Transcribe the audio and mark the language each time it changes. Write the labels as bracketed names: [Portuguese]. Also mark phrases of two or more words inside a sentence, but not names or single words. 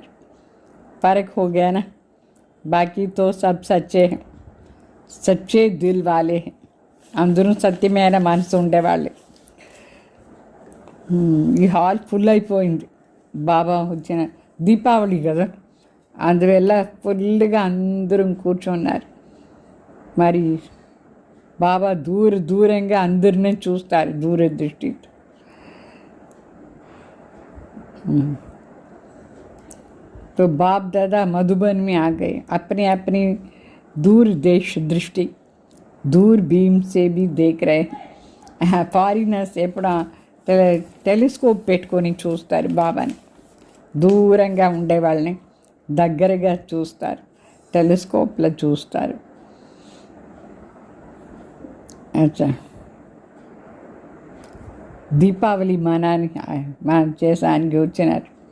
[Hindi] फ़रक हो गया ना, बाकी तो सब सच्चे है, सच्चे दिल वाले है, [Telugu] అందరూ సత్యమైన మనసు ఉండేవాళ్ళే. ఈ హాల్ ఫుల్ అయిపోయింది. బాబా వచ్చిన దీపావళి కదా, అందువల్ల ఫుల్గా అందరం కూర్చున్నారు. మరి బాబా దూరంగా అందరినీ చూస్తారు దూరదృష్టితో. [Hindi] तो बाप दादा मधुबन में आ गए. अपने अपनी दूर देश दृष्टि दूरबीन से भी देख रहे. [Telugu] ఫారినర్స్ ఎప్పుడు టెలిస్కోప్ పెట్టుకొని చూస్తారు బాబాని. దూరంగా ఉండే వాళ్ళని దగ్గరగా చూస్తారు, టెలిస్కోప్లో చూస్తారు. అచ్చా, దీపావళి మనం చేసానికి వచ్చినారు.